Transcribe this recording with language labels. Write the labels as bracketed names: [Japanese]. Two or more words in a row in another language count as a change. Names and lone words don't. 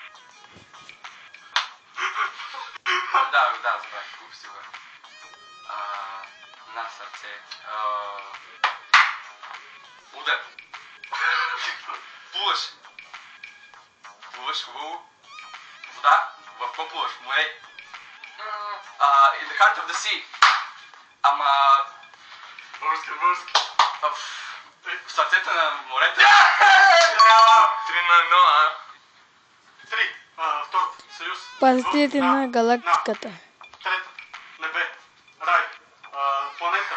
[Bulgarian] Да, забравях. Купи си го. На сърце. Удар. Плуваш хубаво. Вода. В какво плуваш? Море. [English] In the heart of the sea. [Bulgarian] Български. В сърцето на морето. 3 на 1, 3. Второ. Съюз. Пазителите на галактиката. Трета. Небе. Рай. Планета.